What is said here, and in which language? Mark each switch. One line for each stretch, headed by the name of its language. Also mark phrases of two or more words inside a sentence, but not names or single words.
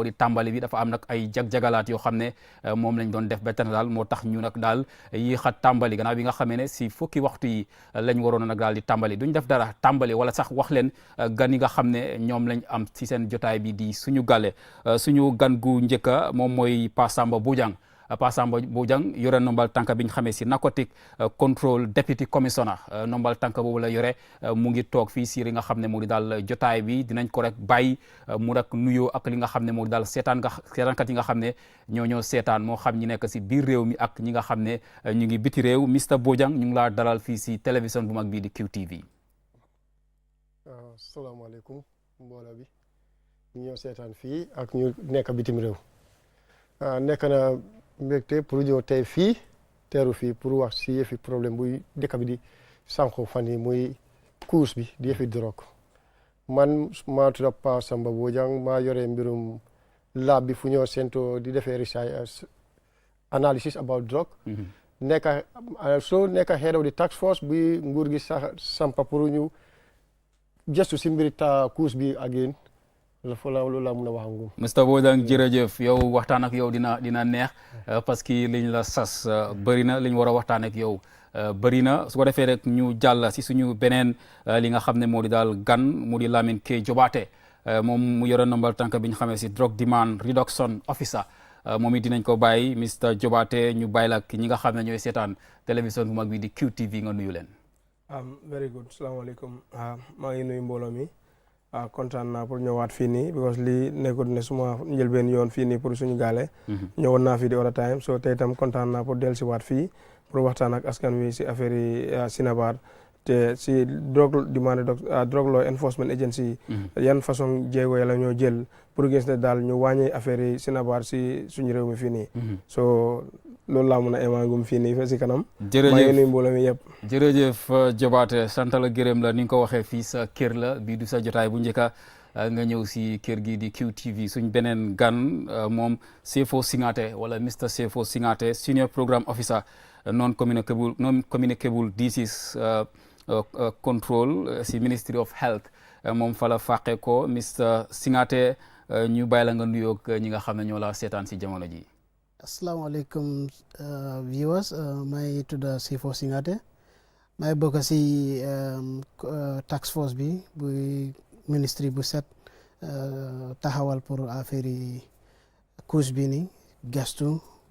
Wolof: di tàmbali bi dafa am nag ay jag-jagalaat yoo xam ne moom lañ doon def ba tey daal moo tax ñu nag daal yéexat tàmbali gannaaw bi nga xamee ne si fukki waxtu yi lañ waroon nag daal di tàmbali duñ def dara tàmbali wala sax wax leen gan yi nga xam ne ñoom lañ am si seen jotaay bi di suñu gàlle suñu gan gu njëkka moom mooy Pa Samba Bojang Pa Samba Bojang yore nombal tànk bi ñu xamee si
English: narcotic control deputy commissioner
Wolof: nombal tànk boobu la yore mu ngi toog fii si li nga xam ne moo di daal jotaay bi dinañ ko rek bàyyi mu rek nuyoo ak li nga xam ne moo di daal seetaankat yi nga xam ne ñoo seetaan moo xam ñi nekk si biir réew mi ak ñi nga xam ne ñu ngi biti réew Mr Bojang ñu ngi laa dalal fii si télévision bu mag bii di QTV. Asalaamaaleykum mbooloo bi ñu ñëw seetaan fii ak ñu nekk bitim réew nekk na mbégte pour ñëw tey fii teeru fii pour wax si yëfi problème buy dëkk bi di sànqu fan yi muy KUSH bi di yëfi drogue man maa tudd Pa Samba Bojang maa yore mbirum lab bi fu ñoo seento di defee
English: research analysis about drogue
Wolof: nekk
English: head of the task force
Wolof: bi nguur gi sax sampa pour ñu gestu si mbiri KUSH bi again loolu la mun a wax ak moom. Mr Bojang jërëjëf yow waxtaan ak yow dina neex parce que liñ la sas bëri na liñ war a waxtaan ak yow bëri na su ko defee rek ñu jàll si suñu beneen li nga xam ne moo di daal gan mu di Lamine K Jobaate moom mu yore nombal tànk bi ñu xamee si
English: drug demand reduction officer
Wolof: moom it dinañ ko bàyyi Mr Jobaate ñu bàyyi la ak ñi nga xam ne ñooy seetaan télévision bu mag bi di QTV nga nuyu leen.
English: very good
Wolof: salaamaaleykum maa ngi nuyu mbooloo mi. kontaan naa pour ñëwaat fii nii because lii nekkul ne suma njëlbeen yoon fii nii pour suñu gaale ñëwoon naa fii di
English: all the time so
Wolof: tey itam kontaan naa pour dellusiwaat fii pour waxtaan ak askan wi si affaire yi sinébar te si
English: drug law enforcement agency
Wolof: yan façon jéego la ñoo jël pour gis ne daal ñu wàññi affaire yi sinébar si suñu réew mi fii nii so loolu laa mun a emaangum fii nii si kanam. jërëjëf maa ngi nuyu mbooloo mi yëpp. jërëjëf Jobaate sant la gërëm la ni nga ko waxee fii sa kër la bii du sa jotaay bu njëkka nga ñëw si kër gi di QTV suñ beneen gan moom Sefo Singate wala Mr Sefo Singate
English: senior programme officer non communicable disease control
Wolof: si Ministry of Health moom fa la fàqee ko Mr Singate ñu bàyyi la nga nuyoog ñi nga xam ne ñoo la seetaan si jamono ji. Assalamualaikum viewers, may tudd Sefo Singate may bokk si
English: task force
Wolof: bi bu ministry bu set taxawal pour affaire yi KUSH bi ni gestu